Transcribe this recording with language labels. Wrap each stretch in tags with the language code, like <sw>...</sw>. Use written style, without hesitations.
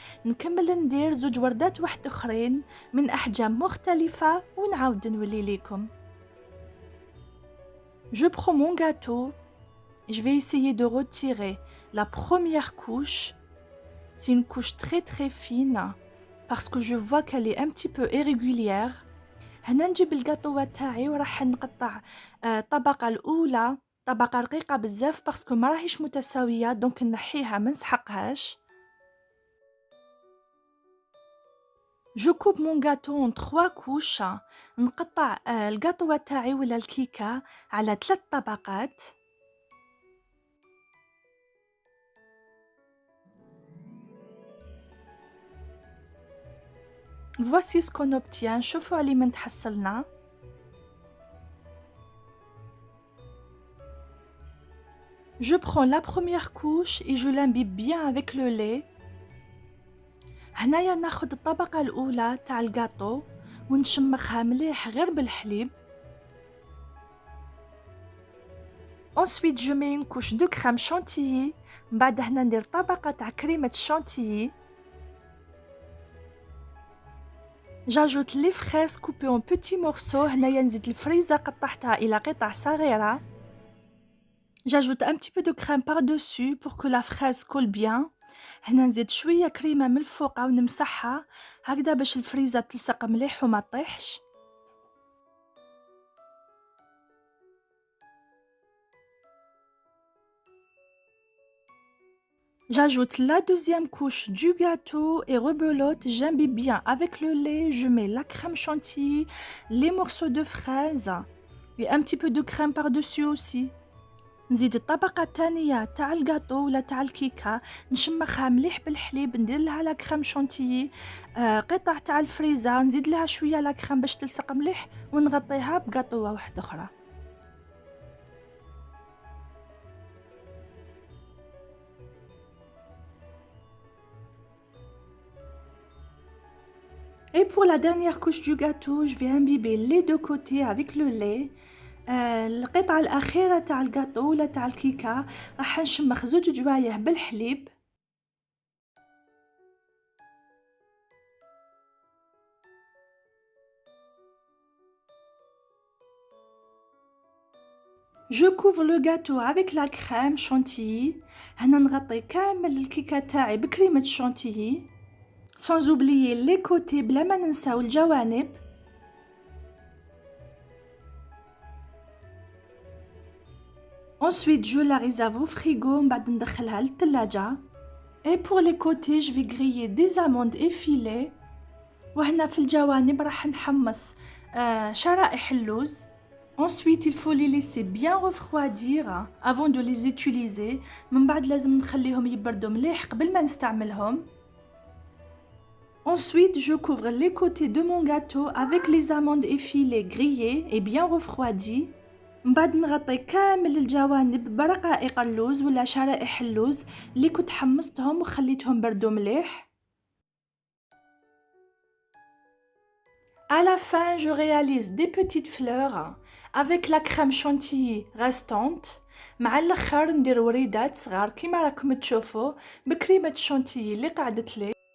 <ar>نكمل ندير زوج وردات واحد اخرين من احجام مختلفة ونعاود نولي ليكم.</ar> <fr>Je prends mon gâteau et je vais essayer de retirer la première couche. C'est une couche très fine parce que je vois qu'elle est un petit peu irrégulière.</fr> <ar>هنا نجيب الجاتو تاعي وراح نقطع الطبقة الأولى طبقة رقيقة بزاف باسكو ما راهيش متساوية دونك نحيها ما نسحقهاش.</ar> <fr>Je coupe mon gâteau en 3 couches.</fr> <ar>نقطع الجاتو تاعي ولا الكيكة على 3 طبقات.</ar> <fr>Voici ce qu'on obtient.</fr> <ar>شوفوا علي من تحصلنا.</ar> <fr>Je prends la première couche et je l'imbibe bien avec le lait.</fr> <ar>هنايا ناخد الطبقة الأولى تاع الجاتو ونشمخها مليح غير بالحليب.</ar> <fr>Ensuite je mets une couche de crème chantilly.</fr> <ar>من بعد هنا ندير طبقة تاع كريمة chantilly.</ar> <fr>J'ajoute les fraises coupées en petits morceaux.</fr> <ar>هنايا نزيد الفريزة قطعتها إلى قطع صغيرة.</ar> <fr>J'ajoute un petit peu de crème par-dessus pour que la fraise colle bien.</fr> <ar>هنا نزيد شوية كريمة من الفوق ونمسحها هكذا باش الفريزة تلصق مليح وما تطيحش.</ar> <fr>J'ajoute la deuxième couche du gâteau et rebelote, j'imbibe bien avec le lait, je mets la crème chantilly, les morceaux de fraises et un petit peu de crème par-dessus aussi.</fr> <ar>نزيد الطبقة الثانية تاع الجاتو ولا تاع الكيكة نشمخها مليح بالحليب ندير لها لا كريم شانتيي قطع تاع الفريزة نزيد لها شوية لا كريم باش تلصق مليح ونغطيها بقاطوة واحدة أخرى.</ar> <fr>Et pour la dernière couche du gâteau, je vais imbiber les deux côtés avec le lait.</fr> <ar>القطعة الأخيرة تاع الجاتو ولا تاع الكيكة راح نشمخ زوج جوايه بالحليب.</ar> <fr>Je couvre le gâteau avec la crème chantilly.</fr> <ar>هنا نغطي كامل الكيكة تاعي بكريمة chantilly.</ar> <fr>Sans oublier les côtés</fr> <ar>بلا ما ننساو الجوانب.</ar> <fr>Ensuite, je la réserve au frigo</fr> <ar>من بعد ندخلها للثلاجة.</ar> <fr>Et pour les côtés, je vais griller des amandes effilées.</fr> <ar>وهنا في الجوانب راح نحمص شرائح اللوز.</ar> <fr>Ensuite, il faut les laisser bien refroidir avant de les utiliser.</fr> <ar>من بعد لازم نخليهم يبردوا مليح قبل ما نستعملهم.</ar> <fr>Ensuite, je couvre les côtés de mon gâteau avec les amandes effilées grillées et bien refroidies.</fr> <ar>من بعد نغطي كامل الجوانب برقائق اللوز ولا شرائح اللوز اللي كنت حمصتهم وخليتهم بردوا مليح.</ar> <fr>À la fin, je réalise des petites fleurs avec la crème chantilly restante.</fr> <ar>مع الاخر ندير وريدات صغار كيما راكم تشوفوا بكريمة شانتيي اللي قعدت لي.</ar>